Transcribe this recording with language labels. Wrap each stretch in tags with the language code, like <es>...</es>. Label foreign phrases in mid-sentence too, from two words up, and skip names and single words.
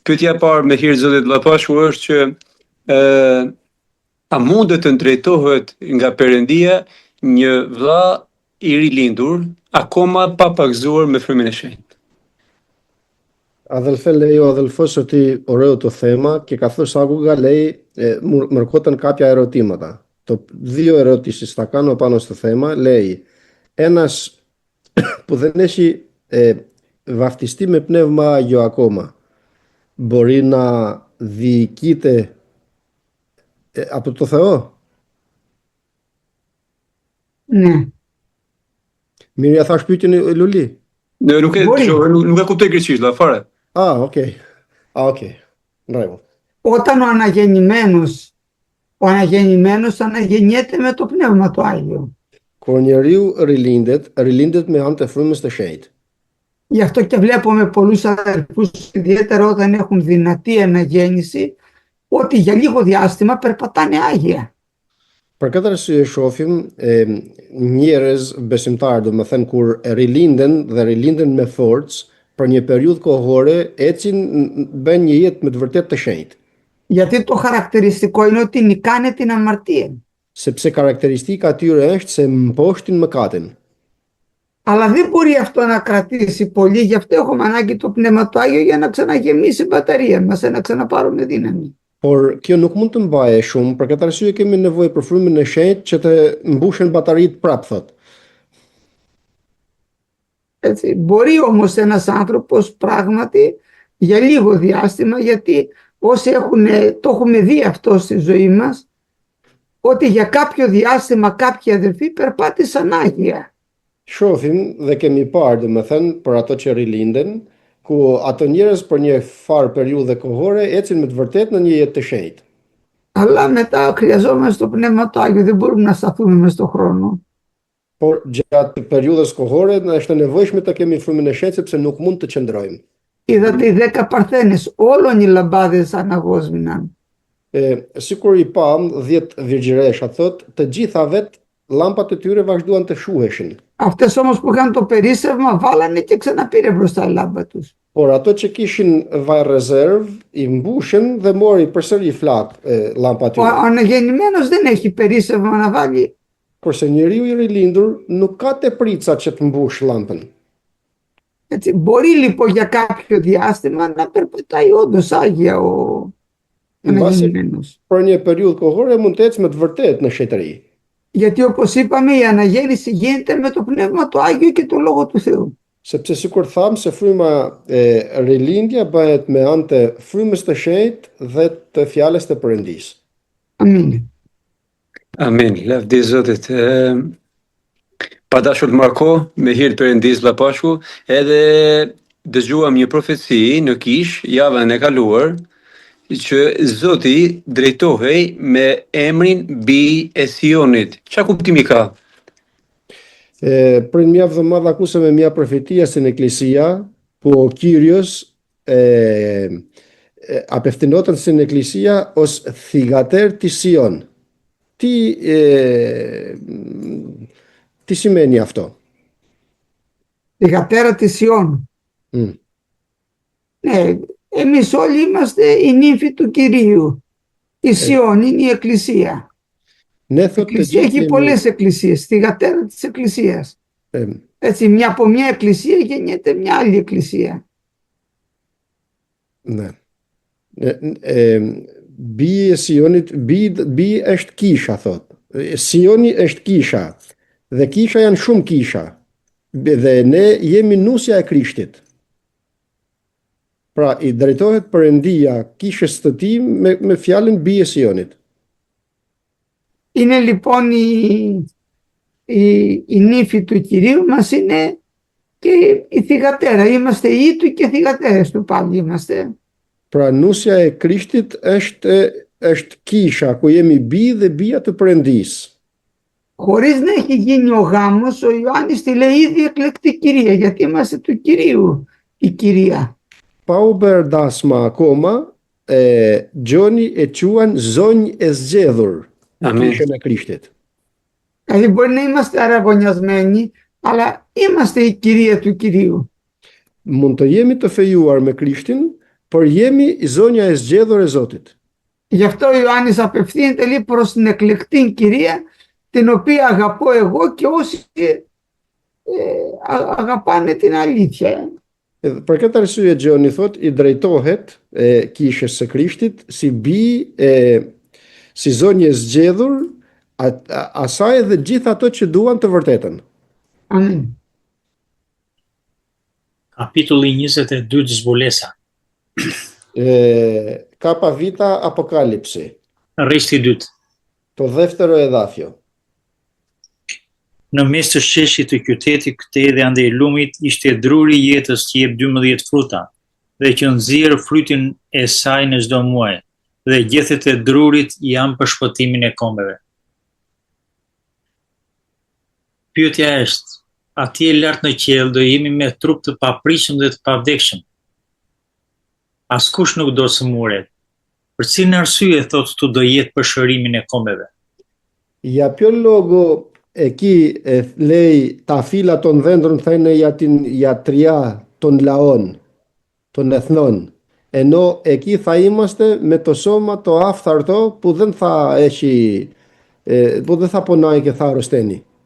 <sq>Pyetja e parë me hir Zotit Llapashku është që a mundet të drejtohet nga Perëndia një vëlla i rilindur akoma pa pagzuar me frymin e shenjtë?</sq> <el>Αδελφέ, λέει ο αδελφός ότι ωραίο το θέμα και καθώς άκουγα λέει μου ερχόταν κάποια ερωτήματα. Δύο ερωτήσεις θα κάνω πάνω στο θέμα. Λέει ένας που δεν έχει βαφτιστεί με πνεύμα Άγιο ακόμα μπορεί να διοικείται από το Θεό? Ναι. Μύρια, θα σου πει την Λουλή.</el> <sq>Nuk e kuptoj greqisht, la fare.</sq> <el>Οκ. Μπράβο. Όταν ο αναγεννημένος αναγεννιέται με το Πνεύμα το Άγιο.</el> <sq>Kur njeriu rilindet me anë të frymës të shenjtë.</sq> <el>Γι' αυτό και βλέπουμε πολλούς αδελφούς, ιδιαίτερα όταν έχουν δυνατή αναγέννηση, ότι για λίγο διάστημα περπατάνε άγια.</el> <sq>Për këtë arsye shohim njerëz besimtarë, domethënë kur rilindën me forcë, për një periudhë kohore ecin bën një jetë me të vërtetë të shenjtë.</sq> <el>Γιατί το χαρακτηριστικό είναι ότι νικάνε την αμαρτία.</el> <sq>Sepse karakteristika e tyre është se mposhtin mëkatin.</sq> <el>Αλλά δεν μπορεί αυτό να κρατήσει πολύ, γι' αυτό έχουμε ανάγκη το Πνεύμα του Άγιο για να ξαναγεμίσει η μπαταρία μας, να ξαναπάρουμε δύναμη.</el> <sq>Por kjo nuk mund të mbaje shumë, për këtë arsye kemi nevojë për frymin e shenjtë që të mbushen bataritë prapë thot.</sq> <el>Έτσι. Μπορεί όμως ένας άνθρωπος πράγματι για λίγο διάστημα, γιατί όσοι το έχουμε δει αυτό στη ζωή μας, ότι για κάποιο διάστημα κάποιοι αδελφοί περπάτησαν άγια.</el> <sq>Shohim dhe kemi parë, domethënë, për ato që rilinden, ku ato njerëz për një farë periudhë kohore ecin me të vërtetë në një jetë të shenjtë.</sq> <el>Αλλά μετά χρειαζόμαστε το Πνεύμα του Άγιο, δεν μπορούμε να σταθούμε μες στον χρόνο.</el> <sq>Por gjatë periudhës kohore na është e nevojshme të kemi frymën e shenjtë sepse nuk mund të qëndrojmë.</sq> <el>Είδατε οι 10 παρθένες, όλων οι λαμπάδες αναγόσμηναν.</el> <sq>Sikur i pam 10 virgjëresha thot, të gjitha vet llampat e tyre vazhduan të shuheshin.</sq> <el>Αυτές όμως που είχαν το περίσσευμα βάλανε και ξαναπήρε μπροστά η λάμπα τους.</el> <sq>Por ato që kishin vaj rezervë i mbushën dhe mori përsëri flak llampat e</sq> <el>Ο</el> <sq>tyre.</sq> <el>αναγεννημένος δεν έχει περίσσευμα να βάλει.</el> <sq>Kurse njeriu i rilindur nuk ka teprica që të mbush llampën.</sq> <el>Έτσι, μπορεί λοιπόν για κάποιο διάστημα να περπατάει όντως άγια ο αναγεννημένος.</el> <sq>Për një periudhë kohore mund të ecë me të vërtetë në shetëri.</sq> <el>Γιατί όπως είπαμε η αναγέννηση γίνεται με το Πνεύμα του Άγιο και το Λόγο του Θεού.</el> <sq>Sepse sikur tham se fryma e rilindja bëhet me anë të frymës të shenjtë dhe të fjalës të Perëndisë. Amin. Amin. Lavdi Zotit. Pa dashur të marko me hir të Perëndisë Llapashku, edhe dëgjuam një profeci në Kish javën e kaluar që Zoti drejtohej me emrin Bi e Sionit. Çfarë kuptimi ka?</sq> <el>Πριν μια εβδομάδα ακούσαμε μια προφητεία στην εκκλησία που ο Κύριος απευθυνόταν στην εκκλησία ως θυγατέρ της Σιών. Τι σημαίνει αυτό? Θυγατέρα της Σιών. Ναι, εμείς όλοι είμαστε οι νύμφοι του Κυρίου. Η Σιών είναι η εκκλησία. Ναι, η εκκλησία έχει πολλές εκκλησίες, θυγατέρα της εκκλησίας. Έτσι, από μια εκκλησία γεννιέται μια άλλη εκκλησία. Ναι.</el> <sq>Bi e Sionit, bi është kisha, thot. Sioni është kisha, dhe kisha janë shumë kisha, dhe ne jemi nusja e Krishtit. Pra, i drejtohet Perëndia kishës të tij me fjalën Bi e Sionit.</sq> <el>Είναι λοιπόν η νύφη του Κυρίου μας, είναι και η θυγατέρα. Είμαστε ιοί του και θυγατέρες του πάλι είμαστε.</el> <sq>Pra nusja e Krishtit është kisha ku jemi bi dhe bija të Perëndisë.</sq> <el>Χωρίς να έχει γίνει ο γάμος, ο Ιωάννης τη λέει ήδη εκλεκτή κυρία, γιατί είμαστε του Κυρίου η κυρία.</el> <sq>Pa u bërë dasma akoma, Gjoni e quan zonjë e zgjedhur. Kishën e Krishtit.</sq> <el>Δηλαδή μπορεί να είμαστε αραγωνιασμένοι, αλλά είμαστε η κυρία του Κυρίου.</el> <sq>Mund të jemi të fejuar me Krishtin, por jemi i zonja e zgjedhur e Zotit.</sq> <el>Γι' αυτό ο Ιωάννης απευθύνεται λέει προς την εκλεκτή κυρία, την οποία αγαπώ εγώ και όσοι αγαπάνε την αλήθεια.</el> <sq>Për këtë arsye Gjoni thot i drejtohet kishës së Krishtit si si zonjë e zgjedhur asaj dhe gjithë ato që duan të vërtetën. Amin. Kapitulli 22 zbulesa.</sq> <el>Κάππα βήτα Αποκάλυψη,</el> <sq>Rreshti 2.</sq> <el>το δεύτερο εδάφιο.</el> <sq>Në mes të sheshit të qytetit këtej dhe andej lumit ishte druri i jetës që jep 12 fruta dhe që nxjerr frytin e saj në çdo muaj dhe gjethet e drurit janë për shpëtimin e kombeve. Pyetja është, atje lart në qiell do jemi me trup të paprishëm dhe të pavdekshëm. Askush nuk do të smuret. Për cilën arsye thotë tu do jetë për shërimin e kombeve?</sq> <el>Για ποιο λόγο εκεί λέει τα φύλλα των δέντρων θα είναι για την ιατριά των λαών, των εθνών, ενώ εκεί θα είμαστε με το σώμα το άφθαρτο που δεν θα έχει, που δεν θα πονάει και θα αρρωσταίνει.</el>